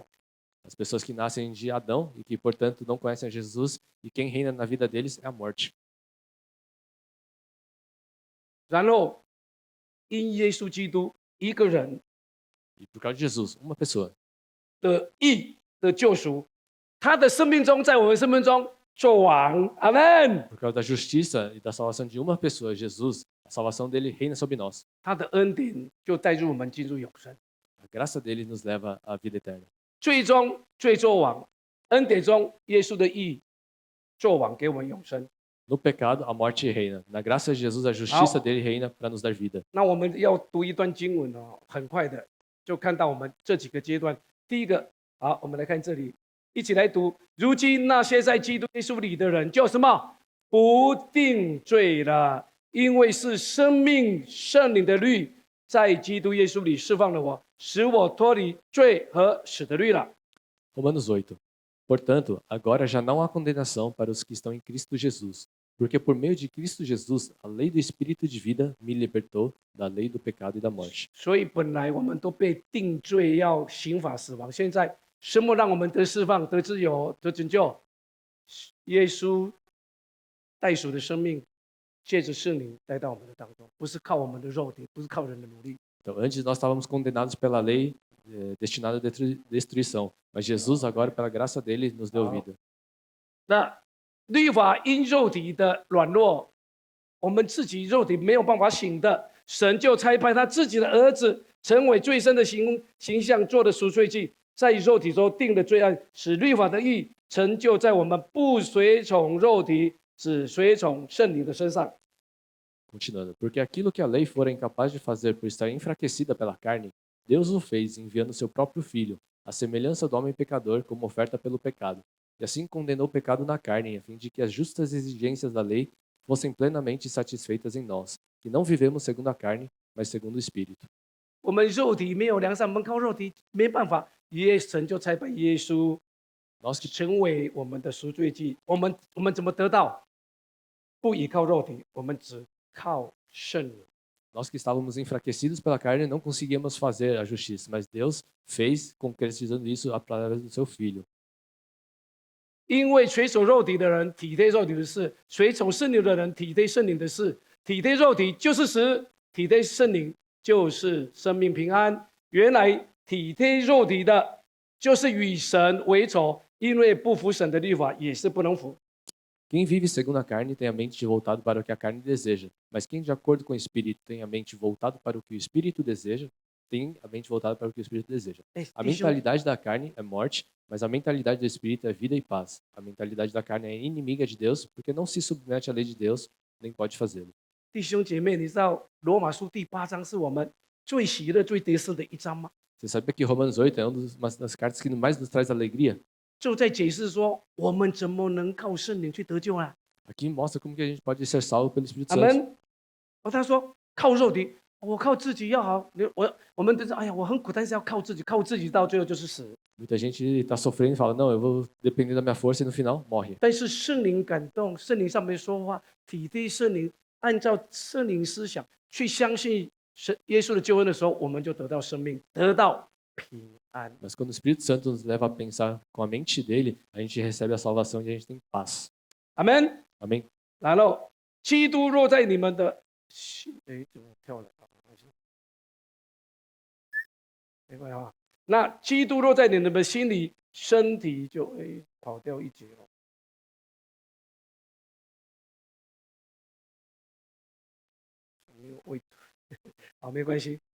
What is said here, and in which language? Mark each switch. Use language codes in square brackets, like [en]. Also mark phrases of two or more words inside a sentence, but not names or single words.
[pt] As pessoas que nascem de Adão e que, portanto, não conhecem a Jesus, e quem reina na vida deles é a morte. [zh] 然后因耶稣基督一个人 [pt] E por causa de Jesus, uma pessoa, [zh] 的义的救赎，他的生命中，在我们生命中做王。阿门。 [pt] por causa da justiça e da salvação de uma pessoa, Jesus, a salvação dele reina sobre nós. [zh] 他的恩典就带入我们进入永生。 [pt] A graça dele nos leva à vida eterna. [zh] 最终罪作王，恩典中耶稣的义作王，给我们永生。 [pt] No pecado, a morte reina. Na graça de Jesus, a justiça dele reina para nos dar vida. [zh] 那我们要读一段经文哦，很快的就看到我们这几个阶段。第一个，好，我们来看这里，一起来读。如今那些在基督耶稣里的人，就什么不定罪了， 因为是生命圣灵的律在基督耶稣里释放了我，使我脱离罪和死的律了。 [pt] Romanos 8. Portanto, agora já não há condenação para os que estão em Cristo Jesus, porque por meio de Cristo Jesus, a lei do Espírito de vida me libertou da lei do pecado e da morte. [zh] 所以本来我们都被定罪，要刑罚死亡。现在什么让我们得释放、得自由、得拯救？耶稣代赎的生命，借着圣灵带到我们的当中，不是靠我们的肉体，不是靠人的努力。 [pt] Então, antes nós estávamos condenados pela lei destinada à destruição, mas Jesus agora, pela graça dele, nos deu vida. [zh] 那律法因肉体的软弱，我们自己肉体没有办法醒的，神就差派他自己的儿子，成为最深的形象做的赎罪祭，在肉体中定了罪案，使律法的义成就在我们不随从肉体，只随从圣灵的身上。 [pt] Continuando, porque aquilo que a lei fora incapaz de fazer por estar enfraquecida pela carne, Deus o fez enviando seu próprio Filho, à semelhança do homem pecador, como oferta pelo pecado. E assim condenou o pecado na carne, a fim de que as justas exigências da lei fossem plenamente satisfeitas em nós, que não vivemos segundo a carne, mas segundo o Espírito. [zh] 我们肉体没有良善，我们靠肉体没办法，神就差派耶稣 [pt] Nós que [zh] 成为我们的赎罪祭。我们怎么得到？不依靠肉体，我们只靠圣灵。 [pt] Nós que estávamos enfraquecidos pela carne não conseguíamos fazer a justiça, mas Deus fez, concretizando isso através do seu Filho. [zh] 因为随从肉体的人体贴肉体的事，随从圣灵的人体贴圣灵的事。体贴肉体就是死，体贴圣灵就是生命平安。原来体贴肉体的，就是与神为仇，因为不服神的律法，也是不能服。 [pt] Quem vive segundo a carne tem a mente voltada para o que a carne deseja, mas quem de acordo com o Espírito tem a mente voltada para o que o Espírito deseja, tem a mente voltada para o que o Espírito deseja. A mentalidade da carne é morte, mas a mentalidade do Espírito é vida e paz. A mentalidade da carne é inimiga de Deus, porque não se submete à lei de Deus, nem pode fazê-lo. [zh] 弟兄姐妹，你知道罗马书第8章是我们最喜乐、最得胜的一章吗？ [pt] Você sabia que Romanos 8 é uma das cartas que mais nos traz alegria? [zh] 就在解释说，我们怎么能靠圣灵去得救呢？ [pt] Aqui mostra como que a gente pode ser salvo pelo Espírito [zh] 阿 [pt] Santo. [zh] 门。他说靠肉体，我靠自己要好。我们都是哎呀，我很苦，但是要靠自己，靠自己到最后就是死。 [pt] Muita gente está sofrendo e fala, não, eu vou depender da minha força e no final morre. [zh] 但是圣灵感动，圣灵上面说话，体贴圣灵，按照圣灵思想去相信耶稣的救恩的时候，我们就得到生命，得到平安。 [pt] Mas quando o Espírito Santo nos leva a pensar com a mente dele, a gente recebe a salvação e a gente tem paz. [zh] 阿门。 [pt] Amém? [zh] 然后，基督若在你们的心，哎，怎么跳了？没关系啊。那基督若在你们的心里，身体就跑掉一截了。没有位，好，没关系。